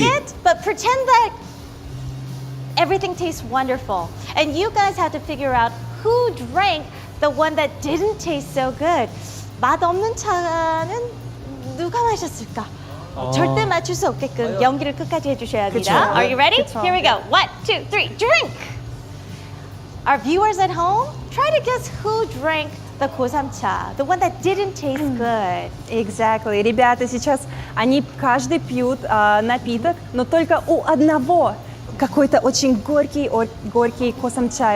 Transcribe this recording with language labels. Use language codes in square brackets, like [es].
[en] drink it, but pretend that everything tastes wonderful. And you guys have to figure out who drank the one that didn't taste so good. [ko] 맛없는 차는 누가 마셨을까? 절대 맞출 수 없게끔 연기를 끝까지 해주셔야 합니다. 그쵸. [en] Are you ready? [ko] 그쵸. [en] Here we go. 1, 2, 3, drink! Our viewers at home, try to guess who drank the 고삼차, the one that didn't taste good. Exactly. [ru] Ребята, сейчас они каждый пьют напиток, но только у одного какой-то очень горький косамча.